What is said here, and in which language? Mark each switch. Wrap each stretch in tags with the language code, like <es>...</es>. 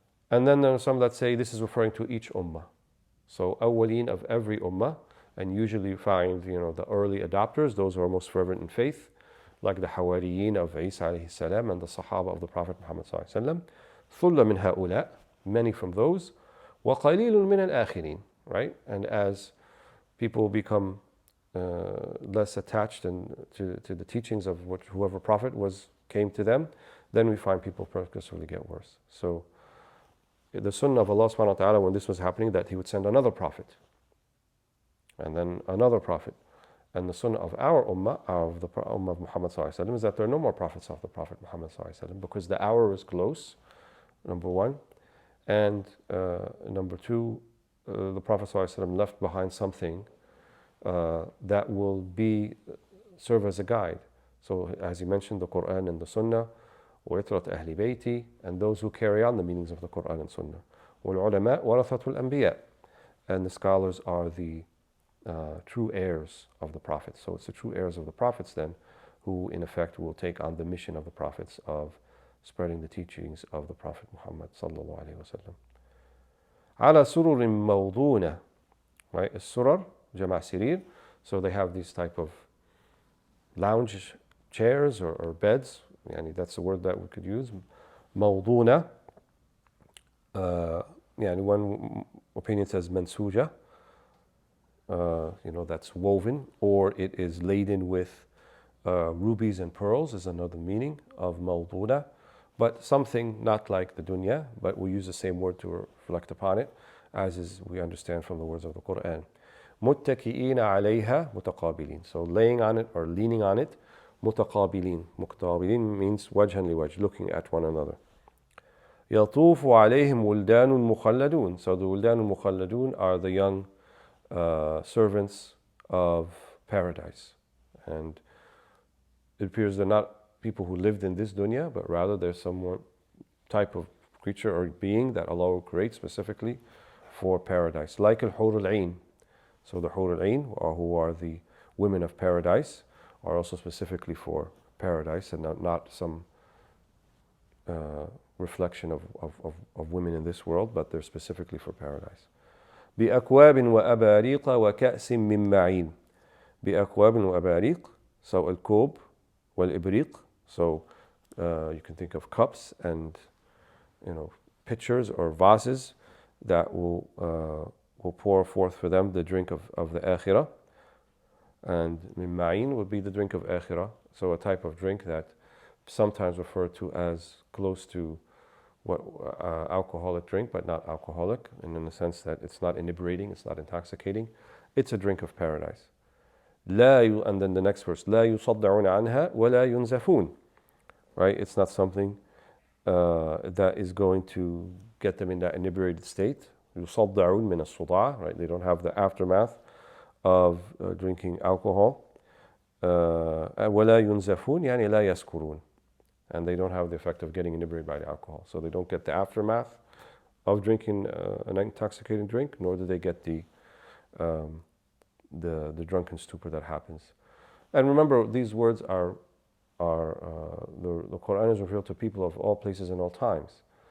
<en>And then there are some that say this is referring to each Ummah. So awwaleen of every Ummah, and usually you find the early adopters, those who are most fervent in faith, like the Hawariyin of Isa alayhi salam and the Sahaba of the Prophet Muhammad sallallahu alaihi wasallam.</en> <ar>ثُلَّ مِنْ هَؤُلَاء,</ar> <en>many from those.</en> <ar>وَقَلِيلٌ مِنَ الْآخِرِينَ, right?</ar> <en>And as people become less attached to the teachings of whoever prophet came to them, then we find people progressively get worse. So the sunnah of Allah subhanahu wa ta'ala, when this was happening, that He would send another prophet, and then another prophet. And the sunnah of our ummah, of the ummah of Muhammad sallallahu alaihi wasallam, is that there are no more prophets of the Prophet Muhammad sallallahu alaihi wasallam, because the hour is close, number one. And number two, the Prophet sallallahu alaihi wasallam left behind something that will serve as a guide. So as he mentioned, the Quran and the Sunnah,</en> <ar>وَإِطْرَةَ أَهْلِ بَيْتِي,</ar> <en>and those who carry on the meanings of the Quran and Sunnah.</en> <ar>وَالْعُلَمَاء وَرَثَةُ الْأَنْبِيَاء,</ar> <en>and the scholars are the true heirs of the prophets. So it's the true heirs of the prophets then, who in effect will take on the mission of the prophets of spreading the teachings of the Prophet Muhammad sallallahu alaihi wasallam.</en> <ar>على سرر موضونة, right? السرر جمع سرير.</ar> <en>So they have these type of lounge chairs or beds. Yani that's the word that we could use.</en> <ar>موضونة.</ar> <en>One opinion says منسوجة. That's woven, or it is laden with rubies and pearls is another meaning of موضونة. But something not like the dunya, but we use the same word to reflect upon it, as is we understand from the words of the Quran.</en> <ar>متكئين عليها متقابلين.</ar> <en>So laying on it or leaning on it, متقابلين. متقابلين means</en> <ar>وجها لوجه,</ar> <en>looking at one another.</en> <ar>يطوف عليهم ولدان مخلدون.</ar> <en>So the</en> <ar>ولدان المخلدون</ar> <en>are the young servants of paradise. And it appears they're not people who lived in this dunya, but rather there's some type of creature or being that Allah will create specifically for paradise, like al-hur al-ain. So the hur al-ain, who are the women of paradise, are also specifically for paradise and not some reflection of women in this world, but they're specifically for paradise.</en> <ar>بأكواب وأباريق وكأس من معين. بأكواب وأباريق. So الكوب والإبريق.</ar> <en>So you can think of cups and pitchers or vases that will pour forth for them the drink of the akhirah. And min ma'in would be the drink of akhirah. So a type of drink that sometimes referred to as close to what alcoholic drink, but not alcoholic, and in the sense that it's not inebriating, it's not intoxicating. It's a drink of paradise. And then the next verse,</en> <ar>لا يصدعون عنها ولا ينزفون.</ar> <en>Right? It's not something that is going to get them in that inebriated state.</en> <ar>يصدعون من الصداع.</ar> <en>Right? They don't have the aftermath of drinking alcohol.</en> <ar>ولا ينزفون يعني لا يسكرون.</ar> <en>And they don't have the effect of getting inebriated by the alcohol. So they don't get the aftermath of drinking an intoxicating drink, nor do they get the drunken stupor that happens. And remember, these words are the Quran is revealed to people of all places and all times.</en>